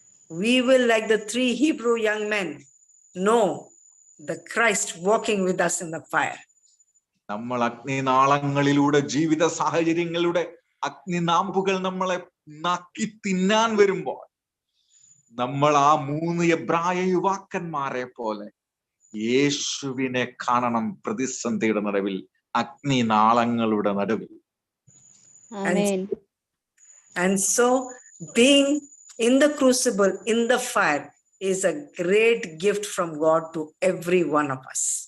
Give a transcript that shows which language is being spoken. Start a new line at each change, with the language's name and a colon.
English: we will, like the 3 Hebrew young men, know the Christ walking with us in the fire.
Malayalam: നമ്മൾ അഗ്നിനാളങ്ങളിലൂടെ, ജീവിത സാഹചര്യങ്ങളുടെ അഗ്നിനാമ്പുകൾ നമ്മളെ നക്കി തിന്നാൻ വരുമ്പോൾ നമ്മൾ ആ 3 എബ്രായ യുവാക്കന്മാരെ പോലെ യേശുവിനെ കാണണം. പ്രതിസന്ധിയുടെ നടുവിൽ, അഗ്നിനാളങ്ങളുടെ നടുവിൽ.
English: And so being in the crucible, in the fire, is a great gift from God to every one of us.